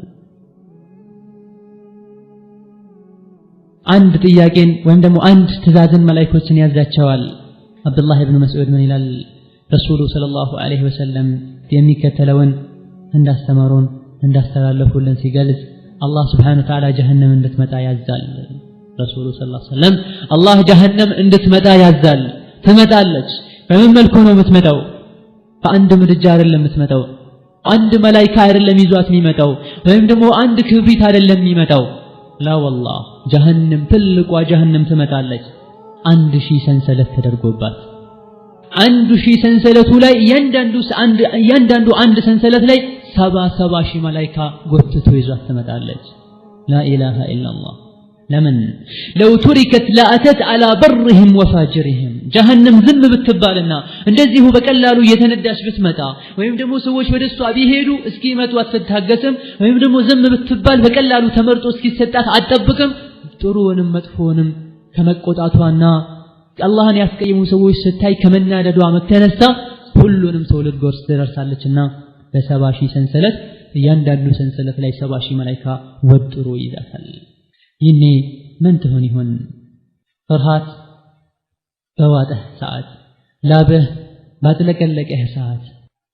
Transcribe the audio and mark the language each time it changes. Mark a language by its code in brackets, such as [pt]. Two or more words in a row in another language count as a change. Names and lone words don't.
[am] አንድ ጥያቄን ወይም ደግሞ አንድ ትእዛዝን መላእክቶችን ያዛቸዋል አብዱላህ ኢብኑ መስዑድ ምን ይላል [ar] رسول صلى الله عليه وسلم [am] የሚከተለውን እንዳስተማሩን እንዳስተላለፉልን ሲገልጽ አላህ [ar] سبحانه وتعالى [am] ጀሃነም እንድትመጣ ያዛል [ar] رسول صلى الله عليه وسلم [am] አላህ ጀሃነም እንድትመጣ ያዛል ትመጣለች በምን መልኩ ነው የምትመጣው በአንድ ምድጃ አይደለም የምትመጣው አንድ መላእክት አይደለም ይዟት የሚመጣው ወይም ደግሞ አንድ ክብሪት አይደለም የሚመጣው [ar] لا والله جهنم [am] ትልቋ ጀሃነም ትመጣለች 1000 ሰንሰለት ተደርጎባት 1000 ሰንሰለቱ ላይ እያንዳንዱ አንድ ሰንሰለት ላይ 70 ሺህ መላእክት ጎትቶ ይዟት ትመጣለች [ar] لا اله الا الله [am] ለምን [ar] لو تركت لاتت على برهم وفاجرهم جهنم [am] ዝም ብትባልና እንደዚሁ በቀላሉ እየተነዳች ብትመጣ ወይም ደግሞ ሰዎች ወደሷ ቢሄዱ እስኪመጡ አትታገስም ወይም ደግሞ ዝም ብትባል በቀላሉ ተመርጦ እስኪሰጣት አትጠብቅም ጥሩውንም መጥፎውንም ከመቆጣቷና አላህን ያስቀየሙ ሰዎች ስታይ ከመናደዷ መተነሳ ሁሉንም ሰው ልትጎርስ ትደርሳለችና በ70 ሺህ ሰንሰለት እያንዳንዱ ሰንሰለት ላይ 70 ሺህ መላእክት ወጥሮ ይዛታል ይኔ ምን ትሆን ይሆን ፍርሃት በዋጠህ ሰዓት ላብህ ባጥለቀለቀህ ሰዓት